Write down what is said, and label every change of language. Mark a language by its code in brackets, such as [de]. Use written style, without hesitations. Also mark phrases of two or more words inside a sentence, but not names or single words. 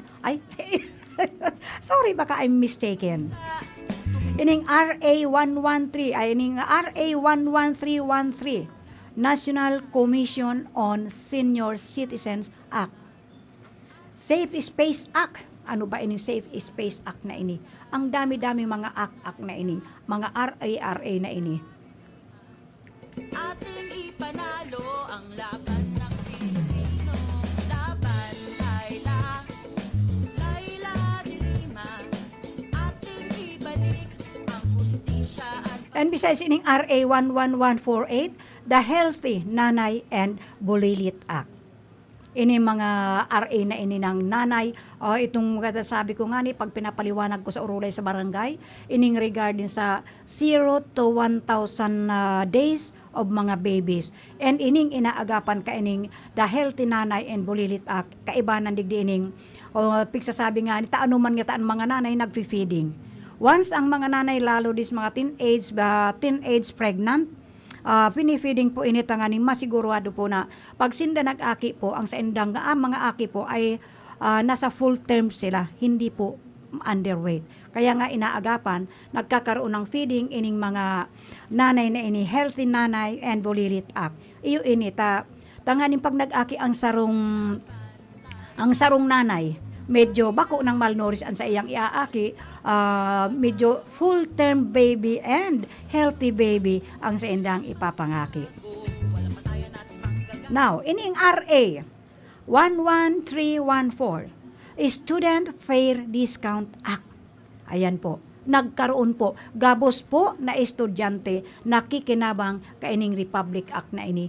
[tl] Ay, [en] sorry, baka I'm mistaken. [bik] Ining RA 113, ay ining RA 11313, National Commission on Senior Citizens Act. Safe Space Act. Ano ba ining Safe Space Act na ini? [tl] Ang dami-dami mga act na ini, mga RA na ini. Ating ipanalo ang laban ng Pilipino. Laban Laila, Laila de Lima. Ating ibalik ang hustisya at [en] And besides ining RA 11148, the Healthy Nanay and Bulilit Act. [bik] Ini mga RA na ini ng nanay, itong sabi ko nga ni, pag pinapaliwanag ko sa urulay sa barangay, ining regarding sa [en] 0 to 1,000 days of [bik] mga babies. And ining inaagapan ka ining the Healthy Nanay and Bulilit Act, kaibanan digdi ining, pigsasabi nga ni, taano man nga taan mga nanay nagfi-feeding. Once ang mga nanay, lalo dis mga [en] teenage pregnant, [bik] pinifeeding po ini tanganing masigurado po na pag sinda nag-aki po, ang sa indang mga aki po ay nasa [en] full term [bik] sila, [tl] hindi po [bik] underweight. [tl] Kaya nga inaagapan, nagkakaroon ng feeding ining mga nanay na ini, Healthy Nanay and Bulilit Act. [bik] Iyo ini, tanganing pag nag-aki ang sarong nanay, medyo bako ng malnourished ang sa iyang iaaki, medyo [en] full-term baby and healthy baby [bik] ang sa indang ipapangaki. [en] Now, ining RA 11314, Student Fair Discount Act. [tl] Ayan po, nagkaroon po, [bik] gabos po na estudyante nakikinabang kaining Republic Act na ini.